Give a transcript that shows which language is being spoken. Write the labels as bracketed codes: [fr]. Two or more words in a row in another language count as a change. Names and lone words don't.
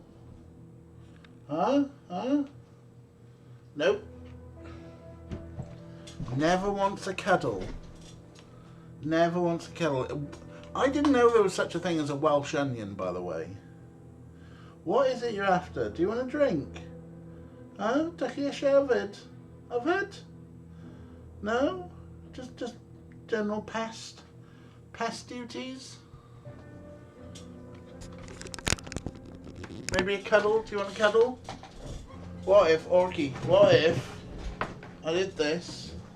[en] Huh? Huh? Nope. Never wants a cuddle. Never wants a cuddle. I didn't know there was such a thing as a Welsh onion, by the way. What is it you're after? Do you want a drink? [cy] Huh? Dach chi eisiau yfed? Yfed? [en] No? Just general pest duties? Maybe a cuddle? Do you want a cuddle? What if, Orky, what if I did this?